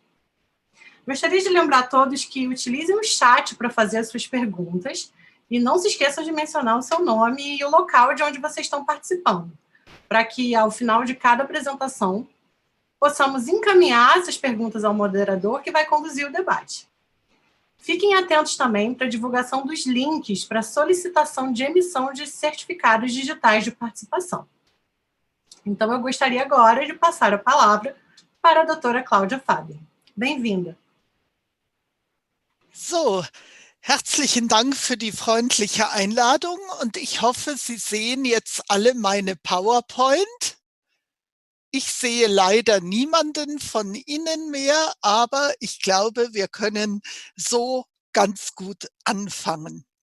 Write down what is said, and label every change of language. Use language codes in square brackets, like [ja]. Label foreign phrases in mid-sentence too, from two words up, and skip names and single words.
[pt] Gostaria de lembrar a todos que utilizem o chat para fazer as suas perguntas e não se esqueçam de mencionar o seu nome e o local de onde vocês estão participando, para que, ao final de cada apresentação, possamos encaminhar essas perguntas ao moderador que vai conduzir o debate. Fiquem atentos também para a divulgação dos links para solicitação de emissão de certificados digitais de participação. Então, eu gostaria agora de passar a palavra para a doutora Cláudia Fabian. Bem-vinda. [de] So, herzlichen Dank für die freundliche Einladung und ich hoffe, Sie sehen jetzt alle meine PowerPoint. Ich sehe leider niemanden von Ihnen mehr, aber ich glaube, wir können so ganz gut anfangen.